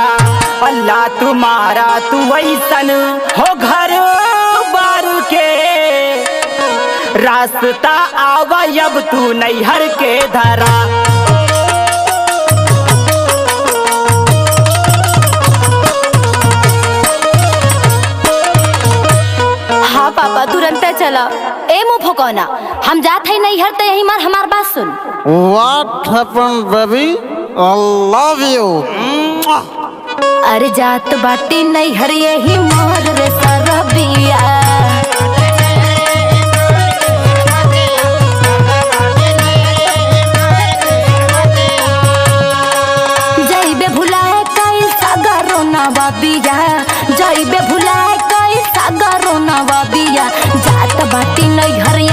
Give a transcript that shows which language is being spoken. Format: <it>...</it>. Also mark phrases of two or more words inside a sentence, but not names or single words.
<bho>अल्लाह तुम्हारा तू वैसन हो घर बार के, रास्ता आवा अब तू नैहर के धरा। हाँ पापा तुरंत चला। ए मुँह फुकौना, हम जात है नैहर तो यही मार हमार बात सुन।</bho> <en>What happened baby? I love you.</en> <bho>अरे जात बाटी नैहर यही मोर रे सरबिया, जइबे भुलाए कई सागरो नवाबिया, जइबे भुलाए कई सागरो नवाबिया, जात बाटी नैहर</bho>